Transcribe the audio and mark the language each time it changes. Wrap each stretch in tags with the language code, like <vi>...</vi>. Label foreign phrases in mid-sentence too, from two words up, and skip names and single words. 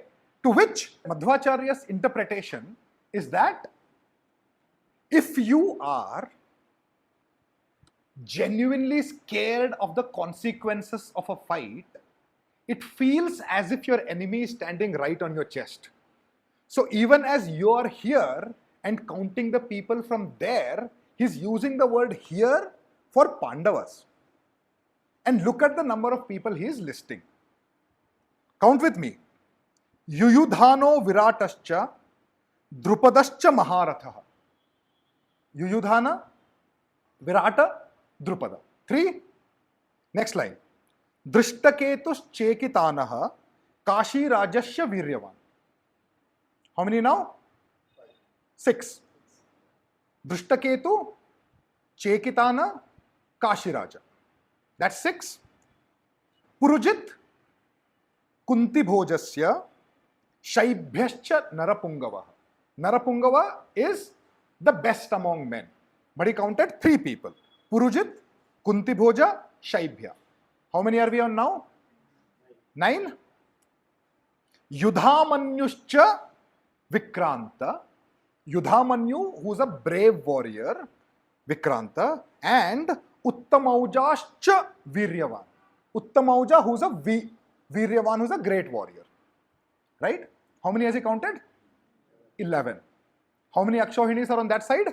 <en>To which Madhwacharya's interpretation is that if you are genuinely scared of the consequences of a fight, it feels as if your enemy is standing right on your chest. So even as you are here and counting the people from there, he's using the word here for Pandavas. And look at the number of people he is listing. Count with me.</en> <sa>Yuyudhano Viratascha Drupadascha Maharatha.</sa> <en>Yuyudhana, Virata, Drupada. 3. Next line.</en> <sa>Drishtaketus Chekitanaha Kashi Rajasya Viryavan.</sa> <en>How many now? 6. Drishtaketu, Chekitana, Kashi Raja. That's 6.</en> <sa>Purujit, Kunti Bhojasya, Shaibhyascha Narapungava.</sa> <en>Narapungava is the best among men. But he counted 3 people. Purujit, Kunti Bhoja, Shaibhya. How many are we on now? 9.</en> <sa>Yudhamanyuscha Vikranta.</sa> <en>Yudhamanyu, who's a brave warrior, Vikranta, and Uttamaujascha Viryavan. Uttamauja, who's a Viryavan, who's a great warrior. right? How many has he counted? 11. How many Akshohinis are on that side?</en>